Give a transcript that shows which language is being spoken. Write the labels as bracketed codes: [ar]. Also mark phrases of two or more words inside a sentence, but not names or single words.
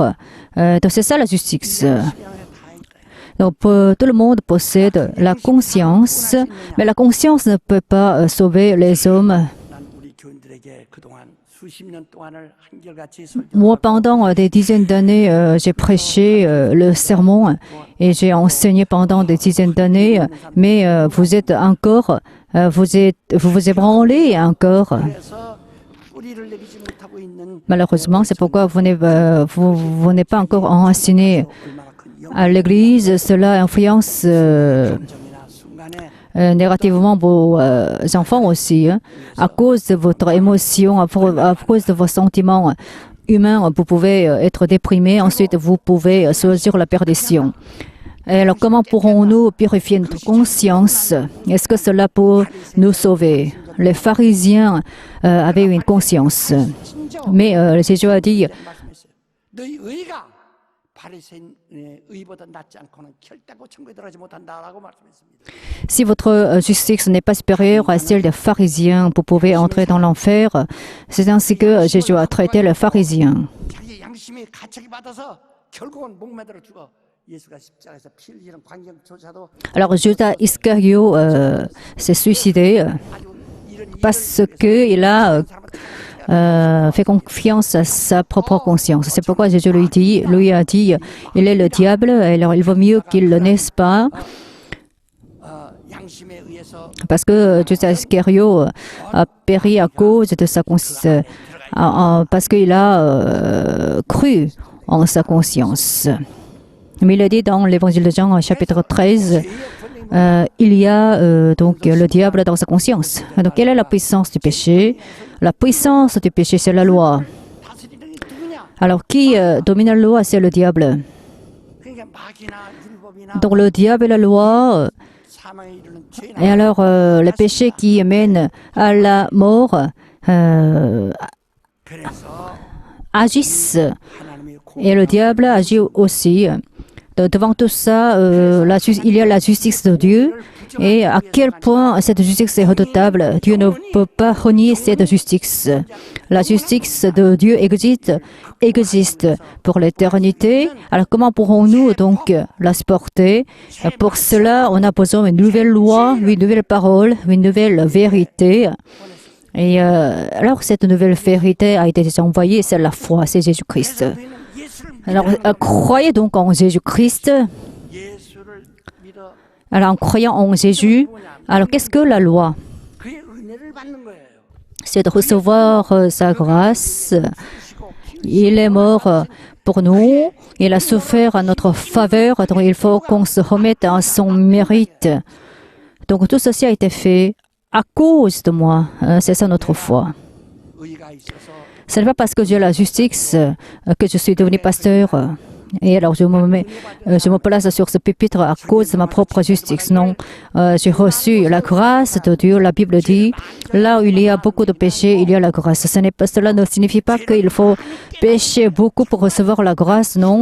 [fr] Donc c'est ça la justice. Donc, tout le monde possède la conscience, mais la conscience ne peut pas sauver les hommes. [ko] 난 우리 교인들에게 그동안 수십 년 동안을 한결같이 [fr] Moi, pendant des dizaines d'années, j'ai prêché le sermon et j'ai enseigné pendant des dizaines d'années, mais vous êtes encore, vous vous ébranlez encore. [ko] 설교해서 뿌리를 내리지 못하고 있는 [fr] Malheureusement, c'est pourquoi vous n'êtes pas encore enseigné à l'Église. Cela influence [ko] 감정이나 순간에 [fr] négativement vos enfants aussi. Hein. À cause de votre émotion, à cause de vos sentiments humains, vous pouvez être déprimé. Ensuite, vous pouvez choisir la perdition. Et alors, comment pourrons-nous purifier notre conscience? Est-ce que cela peut nous sauver? Les pharisiens avaient une conscience. Mais Jésus a dit, [ko] 말씀했어요. 너희 의가 바리새인의 의보다 낫지 않고는 결단코 천국에 들어가지 못한다라고 말씀했습니다. [fr] si votre justice n'est pas supérieure à celle des pharisiens, vous pouvez entrer dans l'enfer. C'est ainsi que Jésus a traité les pharisiens. [ko] 자기의 양심이 가책이 받아서 결국은 목매달아 죽어. 예수가 십자가에서 피 흘리는 광경조차도 [fr] Alors Judas Iscario s'est suicidé [ko] 아주 이런 [fr] parce qu'il a fait confiance à sa propre conscience. C'est pourquoi Jésus lui a dit, il est le diable, alors il vaut mieux qu'il le naisse pas, [ko] 양심에 의해서 [fr] parce que Judas Iscario a péri à cause de sa conscience, parce qu'il a cru en sa conscience. Mais il a dit dans l'évangile de Jean, chapitre 13, il y a donc le diable dans sa conscience. Donc, quelle est la puissance du péché? La puissance du péché, c'est la loi. [ko] 다스리는 게 누구냐? [fr] Alors, qui domine la loi? C'est le diable. [ko] 그러니까 마귀나 율법이나 [fr] Donc, le diable et la loi, [ko] 사망에 이르는 죄나 [fr] et alors les péchés qui mènent à la mort [ko] 그래서 [fr] agissent. [ko] 하나님의 [fr] Et le diable agit aussi. Devant tout ça, il y a la justice de Dieu. Et à quel point cette justice est redoutable. Dieu ne peut pas renier cette justice. La justice de Dieu existe pour l'éternité. Alors comment pourrons-nous donc la supporter? Pour cela, on a besoin d'une nouvelle loi, une nouvelle parole, une nouvelle vérité. Et alors cette nouvelle vérité a été envoyée, c'est la foi, c'est Jésus-Christ. [ko] 우리는 예수를 [fr] Alors croyez donc en Jésus-Christ. [ko] 예수를 믿어 [fr] Alors en croyant en Jésus, alors qu'est-ce que la loi? [ko] 그의 은혜를 받는 거예요. [fr] C'est de recevoir sa grâce. [ko] 주시고 [fr] Il est mort pour nous. Il a souffert à notre faveur. Donc il faut qu'on se remette à son mérite. Donc tout ceci a été fait à cause de moi. C'est ça notre foi. [ko] 의가 있어서 [fr] Ce n'est pas parce que j'ai la justice que je suis devenu pasteur. Et alors je me place sur ce pupitre à cause de ma propre justice. Non, j'ai reçu la grâce de Dieu. La Bible dit, là où il y a beaucoup de péchés, il y a la grâce. Cela ne signifie pas qu'il faut pécher beaucoup pour recevoir la grâce, non.